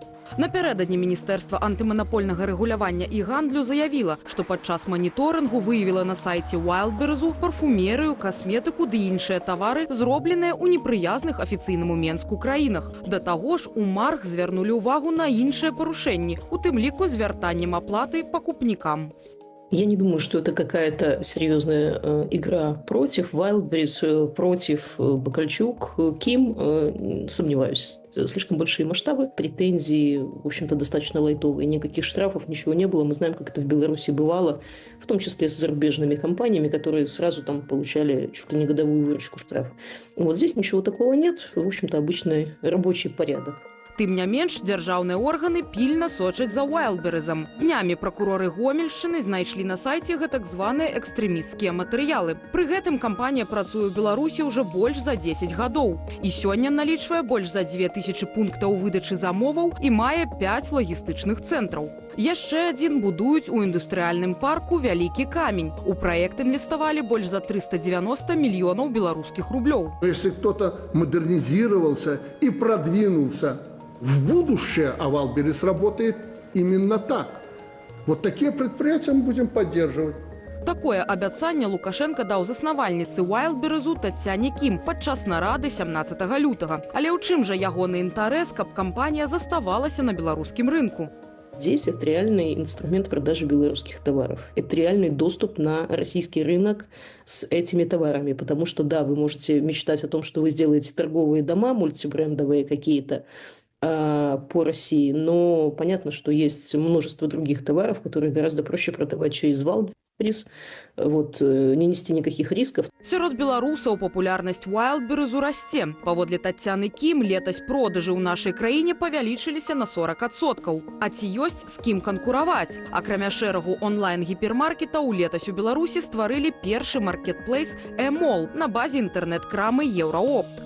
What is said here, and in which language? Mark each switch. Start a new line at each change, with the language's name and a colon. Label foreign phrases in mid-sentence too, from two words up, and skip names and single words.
Belarusian: Напярэдадні Міністэрства антыманапольнага рэгулявання і гандлю заявіла, што падчас маніторынгу выявіла на сайце Wildberries парфумерыю, касметыку ды іншыя тавары, зробленыя ў непрыязных афіцыйнаму Менску краінах. Да таго ж у марк звярнулі ўвагу на іншыя парушэнні, у тым ліку з вяртаннем аплаты пакупнікам.
Russian: Я не думаю, что это какая-то серьезная игра против Wildberries, против Бакальчук, Ким. Сомневаюсь. Слишком большие масштабы, претензии, в общем-то, достаточно лайтовые. Никаких штрафов, ничего не было. Мы знаем, как это в Беларуси бывало, в том числе с зарубежными компаниями, которые сразу там получали чуть ли не годовую выручку штрафов. Вот здесь ничего такого нет. В общем-то, обычный рабочий порядок.
Belarusian: Тым не менш, дзяржаўныя органы пільна сочаць за Wildberries'ам. Днямі пракуроры Гомельшчыны знайшлі на сайце гэтак званыя экстрэмісцкія матэрыялы. Пры гэтым кампанія працуе ў Беларусі ўжо больш за 10 гадоў. І сёння налічвае больш за 2000 пунктаў выдачы замоваў і мае 5 лагістычных цэнтраў. Яшчэ адзін будуюць у індустрыяльным парку «Вялікі камень». У праект інвеставалі больш за 390 мільёнаў беларускіх рублёў.
Russian: Если кто-то модернизировался и продвинулся в будущее, а Wildberries работает именно так. Вот такие предприятия мы будем поддерживать.
Belarusian: Такое абяцанне Лукашенко даў заснавальніцы Wildberries'у Тацяне Кім падчас нарады 17 лютага. Але ў чым жа ягоны інтарэс, каб кампанія заставалася на беларускім рынку?
Russian: Здесь это реальный инструмент продажи белорусских товаров. Это реальный доступ на российский рынок с этими товарами. Потому что, да, вы можете мечтать о том, что вы сделаете торговые дома, мультибрендовые какие-то по России, но понятно, что есть множество других товаров, которые гораздо проще продавать через Wildberries, вот, не нести никаких рисков.
Belarusian: Сярод беларусаў папулярнасць Wildberries'у расце. Паводле Тацяны Кім, летась продажы ў нашай краіне павялічыліся на 40%. А ці ёсць з кім канкураваць? Акрамя шэрагу онлайн-гіпермаркетаў, летась у Беларусі стварылі першы маркетплейс «Эмол» на базе інтэрнэт-крамы «Еўраопт».